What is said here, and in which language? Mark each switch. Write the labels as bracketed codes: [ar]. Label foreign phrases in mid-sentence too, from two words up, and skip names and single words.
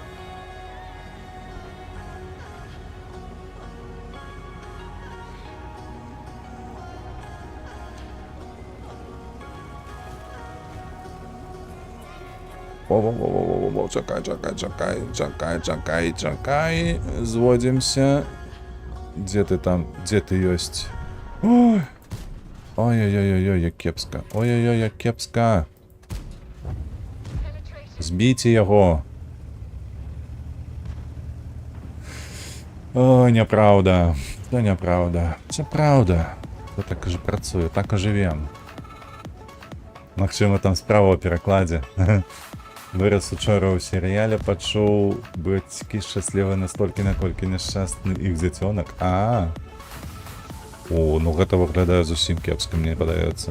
[be] Во-во-во-во-во-во, чакай. Зводзімся. Дзе ты там? Дзе ты ёсць? Ой-ой-ой-ой, як кепска. Ой-ой-ой, як кепска. Збійце яго. Ой, няправда. [uk] Це няправда. Це правда. [be] То так і працуе, так і жывем. Магчыма, там справа ў перакладзе. Вырас учора ў серыяле, пачуў бацькі шчаслівы настолькі, наколькі няшчасны іх дзіцёнак. Ну гэта выглядае зусім кепска, мне падаецца.